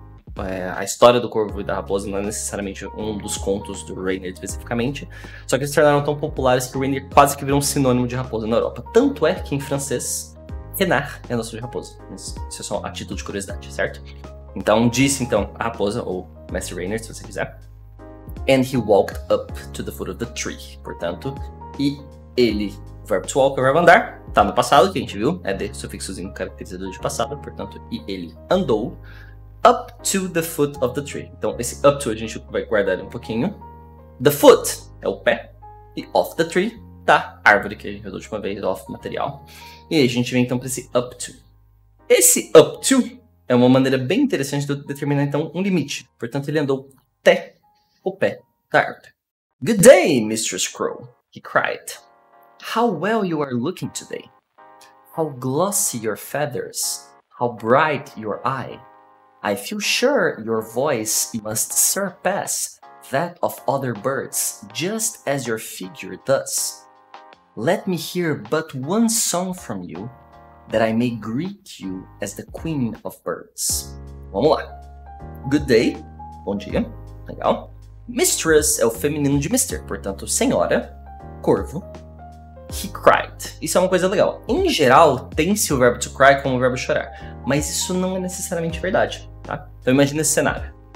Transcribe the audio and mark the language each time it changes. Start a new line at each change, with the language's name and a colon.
Portuguese: Então, a história do corvo e da raposa não é necessariamente um dos contos do Reynard especificamente, só que eles se tornaram tão populares que o Reynard quase que virou um sinônimo de raposa na Europa. Tanto é que em francês, renard é nosso de raposa. Isso é só a título de curiosidade, certo? Então, disse então a raposa, ou Master Reynard, se você quiser.
English: And he walked up to the foot of the tree.
Portuguese: Portanto, e ele, o verbo to walk é o verbo andar, tá no passado, que a gente viu, é de sufixozinho caracterizador de passado, portanto, e ele andou
English: up to the foot of the tree.
Portuguese: Então, esse up to a gente vai guardar um pouquinho. The foot é o pé, e off the tree, da árvore, que a gente viu da última vez, off material. E aí a gente vem então para esse up to. Esse up to é uma maneira bem interessante de determinar então um limite. Portanto, ele andou até o pé da árvore.
English: Good day, Mistress Crow, he cried. How well you are looking today. How glossy your feathers. How bright your eye. I feel sure your voice must surpass that of other birds, just as your figure does. Let me hear but one song from you, that I may greet you as the queen of birds.
Portuguese: Vamos lá.
English: Good day,
Portuguese: bom dia, legal. Mistress é o feminino de Mr., portanto, senhora, corvo.
English: He cried.
Portuguese: Isso é uma coisa legal. Em geral, tem-se o verbo to cry como o verbo chorar, mas isso não é necessariamente verdade, tá? Então imagina esse cenário.